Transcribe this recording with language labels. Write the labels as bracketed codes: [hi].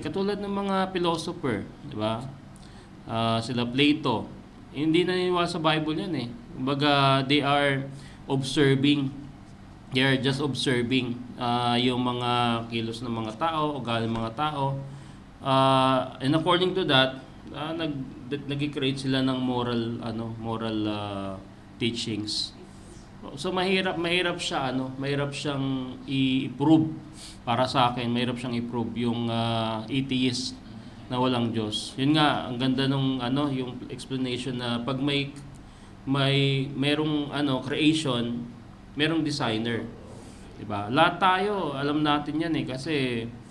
[tl] Katulad ng mga philosopher, di ba? Sila Plato. Hindi naniniwala sa Bible yan eh. [en] Kumbaga, they are observing. They are just observing [tl] yung mga kilos ng mga tao, ugali ng mga tao. [en] And according to that, [tl] nag-create sila ng moral teachings. So mahirap siyang i-prove para sa akin, mahirap siyang i-prove yung atheist na walang Diyos. Yun nga, ang ganda nung yung explanation na pag merong creation, merong designer. 'Di ba? Lahat tayo, alam natin 'yan eh kasi